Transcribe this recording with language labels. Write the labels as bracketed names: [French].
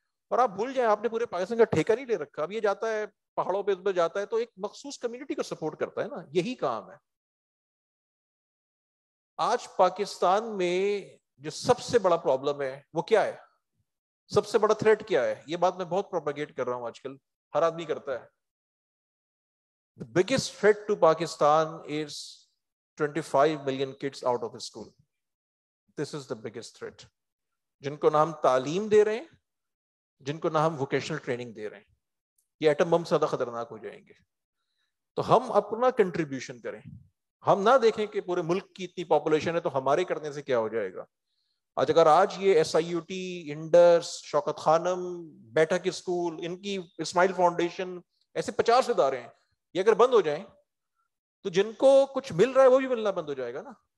[Urdu] اور آپ بھول جائیں, آپ نے پورے پاکستان کا ٹھیکہ نہیں لے رکھا. اب یہ جاتا ہے پہاڑوں پہ, اس پہ جاتا ہے تو ایک مخصوص کمیونٹی کو سپورٹ کرتا ہے نا, یہی کام ہے. آج پاکستان میں جو سب سے بڑا پرابلم ہے وہ کیا ہے, سب سے بڑا تھریٹ کیا ہے؟ یہ بات میں بہت پروپیگیٹ کر رہا ہوں, آج کل ہر آدمی کرتا ہے. [English] The biggest threat to Pakistan is 25 million kids out of school. This is the biggest threat. [Urdu] جن کو نہ ہم تعلیم دے رہے ہیں, جن کو نہ ہم ووکیشنل ٹریننگ دے رہے ہیں, یہ ایٹم بم سے زیادہ خطرناک ہو جائیں گے. تو ہم اپنا کنٹریبیوشن کریں. ہم نہ دیکھیں کہ پورے ملک کی اتنی پاپولیشن ہے تو ہمارے کرنے سے کیا ہو جائے گا. آج یہ SIUT, انڈس, شوکت خانم, بیٹھک اسکول, ان کی اسماعیل فاؤنڈیشن, ایسے 50 ادارے ہیں, یہ اگر بند ہو جائیں تو جن کو کچھ مل رہا ہے وہ بھی ملنا بند ہو جائے گا نا.